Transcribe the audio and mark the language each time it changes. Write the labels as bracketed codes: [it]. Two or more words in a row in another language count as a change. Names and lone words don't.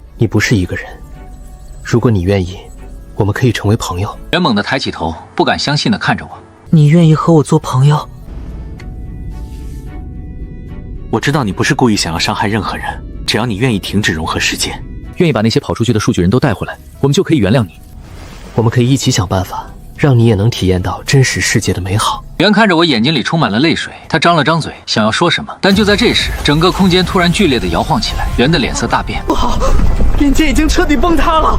[zh] 你不是一個人，如果你願意，我們可以成為朋友。袁猛地抬起頭，不敢相信地看着我。你願意和我做朋友？我知道你不是故意想要傷害任何人，只要你願意停止融合世界，願意把那些跑出去的數據人都帶回來，我們就可以原諒你。我們可以一起想辦法，讓你也能體驗到真實世界的美好。袁看着我，眼睛裡充滿了淚水，他張了張嘴，想要說什麼，但就在這時，整個空間突然劇烈地搖晃起來，袁的臉色大變。不好，邊界已經徹底崩塌了。